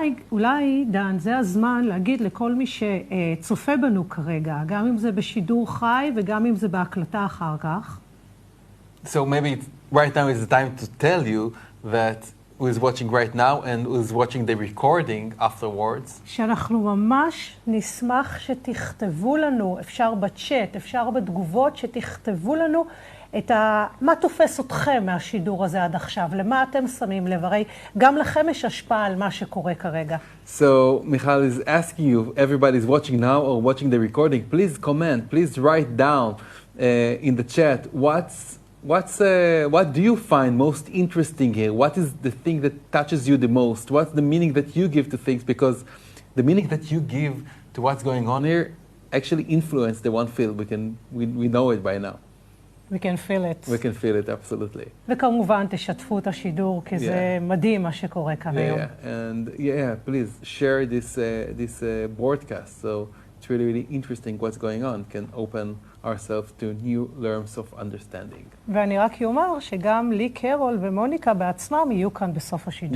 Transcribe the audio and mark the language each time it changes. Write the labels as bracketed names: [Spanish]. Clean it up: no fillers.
[Hebrew] אולי, דן, זה הזמן להגיד לכל מי שצופה בנו כרגע, גם אם זה בשידור חי וגם אם זה בהקלטה אחר כך. [English] So maybe right now is the time to tell you that who is watching right now and who is watching the recording afterwards. [Hebrew] שאנחנו ממש נשמח שתכתבו לנו, אפשר בצ'אט, אפשר בתגובות, שתכתבו לנו מה תופס אתכם מהשידור הזה עד עכשיו, למה אתם שמים לב, הרי גם לכם יש השפעה על מה שקורה כרגע. [English] So Michal is asking you, everybody is watching now or watching the recording, please comment, please write down in the chat what do you find most interesting here? What is the thing that touches you the most? What's the meaning that you give to things? Because the meaning that you give to what's going on here actually influence the one field. We know it by now. We can feel it. We can feel it, absolutely. [Hebrew] וכמובן תשתפו את השידור, כי זה מדהים מה שקורה כאן היום. [English] And please share this broadcast so it's really, really interesting what's going on, can open ourselves to new realms of understanding. [Hebrew] ואני רק אומר שגם לי קרול ומוניקה בעצמם יהיו כאן בסוף השידור.